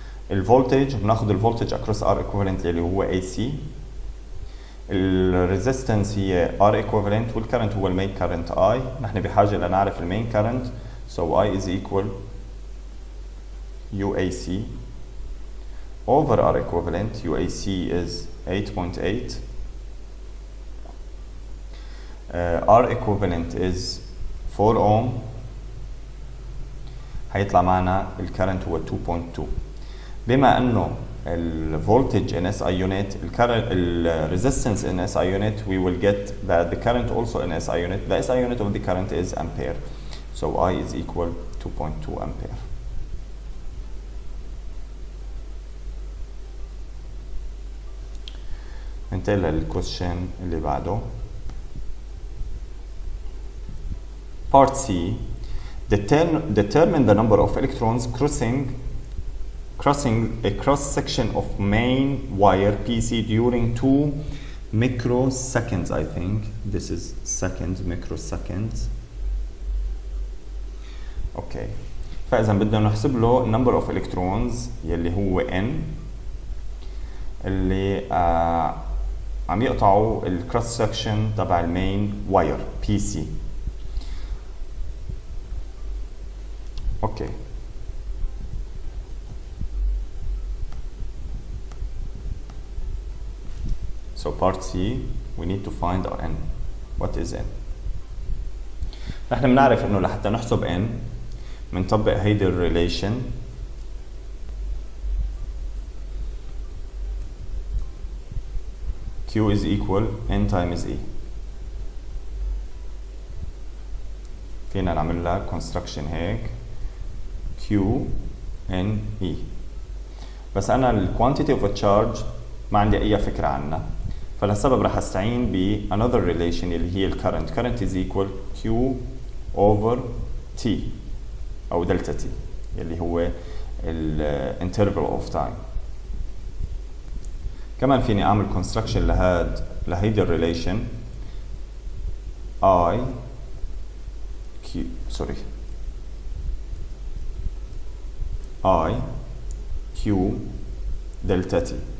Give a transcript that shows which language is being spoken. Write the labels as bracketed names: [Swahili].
[Arabic] الفولتج بناخذ الفولتج across R equivalent اللي هو AC. الريزيستنس هي R equivalent والكرنت هو المين current I. نحن بحاجة لنعرف المين [English] current so I is equal UAC over R equivalent. UAC is 8.8. R equivalent is 4 ohm. [Arabic] هيطلع معنا الكرنت هو 2.2. بما انه الفولتج [English] in SI unit the resistance in SI unit we will get that the current also in SI unit. The SI unit of the current is ampere so I is equal 2.2 ampere. [Arabic] ننتقل للكويشن اللي بعده. [English] Part C. Determine the number of electrons crossing a cross section of main wire PC during 2 microseconds. I think this is seconds, microseconds. Okay. [Arabic] فإذا بدنا نحسب له [English] number of electrons [Arabic] يلي هو N اللي عم يقطعوا الكروس سكشن تبع المين واير PC. اوكي [English] So part C we need to find n. What is n? [Arabic] نحن بنعرف انه لحتى نحسب n بنطبق هيدي الريليشن [English] Q is equal n times E. [Arabic] فينا نعمل لها construction هيك Q n E. بس أنا ال [English] quantity of a charge [Arabic] ما عندي أي فكرة عنها، فلهالسبب رح أستعين ب [English] another relation [Arabic] اللي هي ال current. [English] Current is equal Q over T أو delta T [Arabic] اللي هو ال [English] interval of time. [Arabic] كمان فيني أعمل construction لهيدي الريليشن [English] I Q sorry I Q delta T.